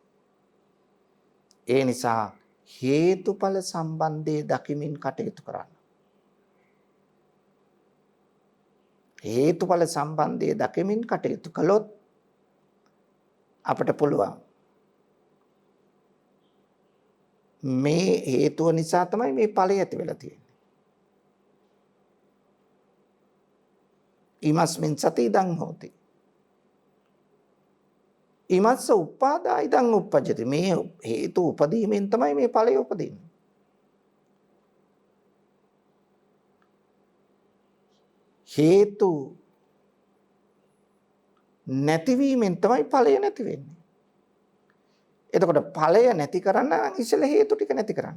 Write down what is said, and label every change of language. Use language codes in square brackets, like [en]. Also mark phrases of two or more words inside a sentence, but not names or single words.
[si] ඒ නිසා හේතුඵල සම්බන්ධයේ දකිමින් කටයුතු කරන්න. හේතුඵල සම්බන්ධයේ දකිමින් කටයුතු කළොත් අපට පුළුවන් මේ හේතුව නිසා තමයි මේ ඵලය ඇති වෙලා තියෙන්නේ. [pi] ීමස්මින් සති ඉදං හෝති. ීමස්ස උපාදා ඉදං උප්පජ්ජති. [si] මේ හේතු උපදීමෙන් තමයි මේ ඵලය උපදින්නේ. හේතු නැතිවීමෙන් තමයි ඵලය නැති වෙන්නේ. එතකොට ඵලය නැති කරන්න නම් ඉස්සෙල්ලා හේතු ටික නැති කරන්න.